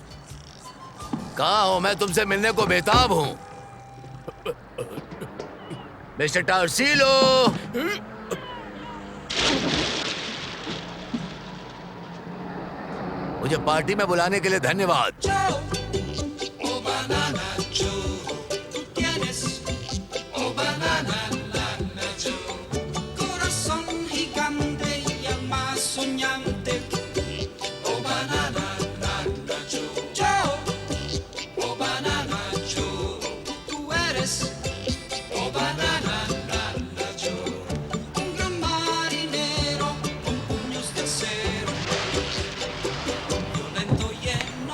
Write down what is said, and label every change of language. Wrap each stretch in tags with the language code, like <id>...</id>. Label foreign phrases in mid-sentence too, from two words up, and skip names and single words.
<hi>कहाँ हो? मैं तुमसे मिलने को बेताब हूँ। मिस्टर टॉर्सिलो, मुझे पार्टी में बुलाने के लिए धन्यवाद।</hi> <es>Oh banana Joe, tú tienes, oh banana nana Joe, corazón gigante y el más soñante, oh banana nana Joe, Joe, oh banana Joe, tú eres, oh banana nana Joe, un gran marinero con puños de acero, violento y enojón.</es>